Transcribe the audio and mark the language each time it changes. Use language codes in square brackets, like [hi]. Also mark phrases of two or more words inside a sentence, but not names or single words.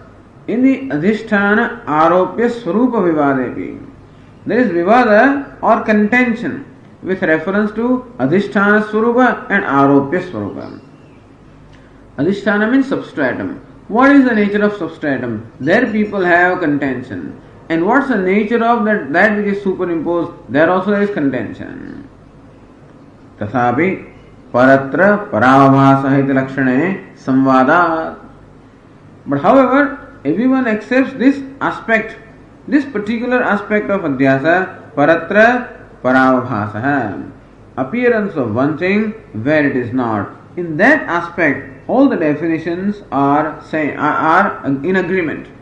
[sa] In the अधिष्ठान आरोप्य स्वरूप विवादेऽपि, [en] there is Vivada or contention with reference to [sa] अधिष्ठान स्वरूप [en] and [sa] आरोप्य स्वरूप. [en] Adhishthana means substratum. What is the nature of substratum? There people have contention. And what's the nature of that which is superimposed? There also there is contention. [sa] तथापि परत्र परावभास इति लक्षणे संवादात्. [en] But however, everyone accepts this aspect, this particular aspect of Adhyasa, [sa] परत्र परावभास, [en] appearance of one thing where it is not. In that aspect, all the definitions are in agreement.